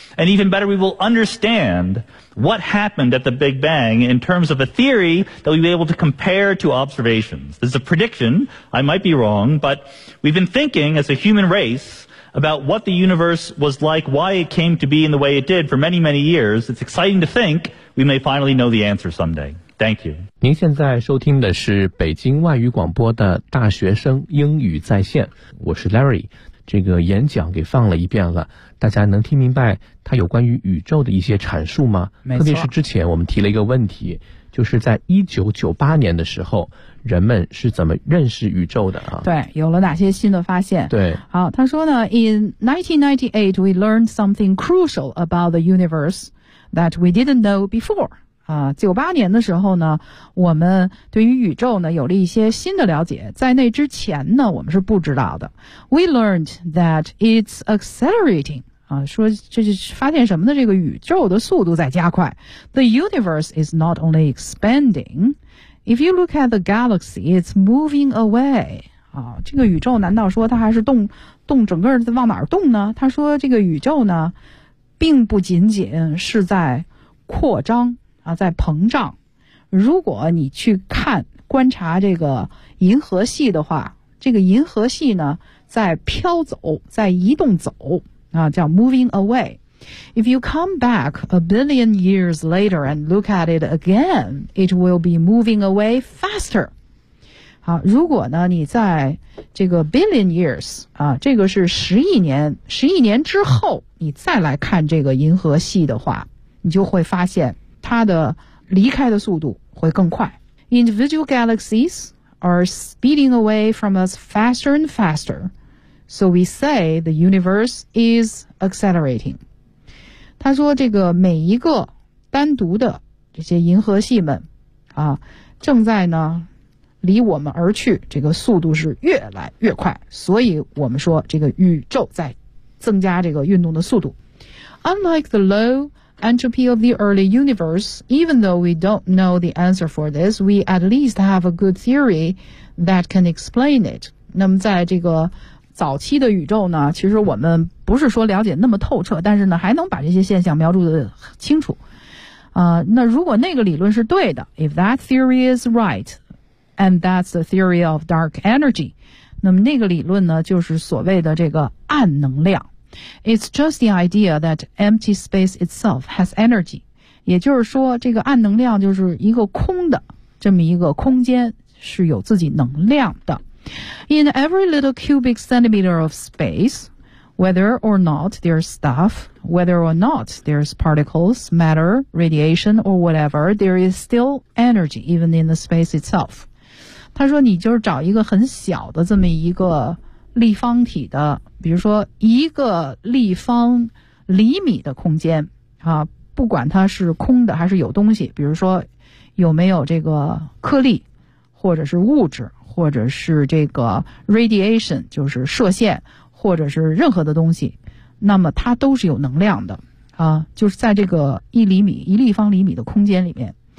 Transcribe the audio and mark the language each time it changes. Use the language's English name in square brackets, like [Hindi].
[English] And even better, we will understand what happened at the Big Bang in terms of a theory that we'll be able to compare to observations. This is a prediction. I might be wrong, but we've been thinking as a human race about what the universe was like, why it came to be in the way it did for many, many years. It's exciting to think we may finally know the answer someday. Thank you. [Chinese] 您现在收听的是北京外语广播的大学生英语在线，我是 Larry。这个演讲给放了一遍了，大家能听明白它有关于宇宙的一些阐述吗？没错。特别是之前我们提了一个问题，就是在1998年的时候人们是怎么认识宇宙的啊？对，有了哪些新的发现。对，好，他说呢 [English] In 1998 we learned something crucial about the universe that we didn't know before。 [Chinese] 98年的时候呢，我们对于宇宙呢有了一些新的了解，在那之前呢我们是不知道的。 [English] We learned that it's accelerating。 [Chinese] 说这是发现什么呢，这个宇宙的速度在加快。 [English] The universe is not only expanding, if you look at the galaxy, it's moving away。 [Chinese] 这个宇宙难道说它还是动整个往哪儿动呢？他说这个宇宙呢并不仅仅是在扩张在膨胀。如果你去看观察这个银河系的话，这个银河系呢在飘走，在移动走叫 [English] moving away。 If you come back a billion years later and look at it again, it will be moving away faster。 [Chinese] 好，如果呢你在这个 [English] billion years [Chinese] 这个是十亿年之后你再来看这个银河系的话，你就会发现它的离开的速度会更快。 [English] Individual galaxies are speeding away from us faster and faster, so we say the universe is accelerating。 [Chinese] 他说这个每一个单独的这些银河系们正在呢离我们而去，这个速度是越来越快，所以我们说这个宇宙在增加这个运动的速度。 [English] Unlike the low entropy of the early universe, even though we don't know the answer for this, we at least have a good theory that can explain it. [Chinese] 那么在这个早期的宇宙呢，其实我们不是说了解那么透彻，但是呢还能把这些现象描述得清楚。那如果那个理论是对的， [English] if that theory is right, and that's the theory of dark energy, [Chinese] 那么那个理论呢就是所谓的这个暗能量。 [English] It's just the idea that empty space itself has energy. [Chinese] 也就是说这个暗能量就是一个空的这么一个空间是有自己能量的。 [English] In every little cubic centimeter of space, whether or not there's stuff, whether or not there's particles, matter, radiation, or whatever, there is still energy even in the space itself. [Chinese] 他说你就是找一个很小的这么一个立方体的，比如说一个立方厘米的空间不管它是空的还是有东西，比如说有没有这个颗粒或者是物质或者是这个 radiation 就是射线或者是任何的东西，那么它都是有能量的就是在这个一立方厘米的空间里面。